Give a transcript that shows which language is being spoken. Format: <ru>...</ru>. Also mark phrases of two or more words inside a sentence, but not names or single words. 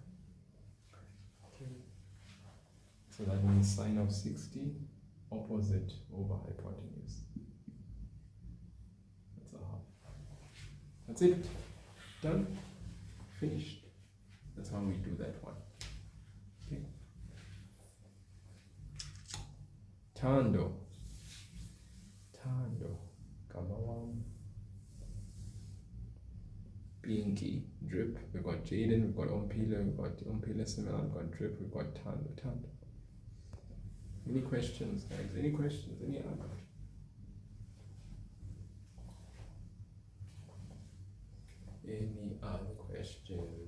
<en>Okay. So that means sine of 60 opposite over hypotenuse. That's a half. That's it. Done. Finished. That's how we do that one. Okay. Tando. Kamawam. Pinky. Drip. We've got Jaden. We've got Ompila. We've got Ompila similar. We've got Drip. We've got Tando. Any questions, guys? Any questions? Any other? Any other questions?</en>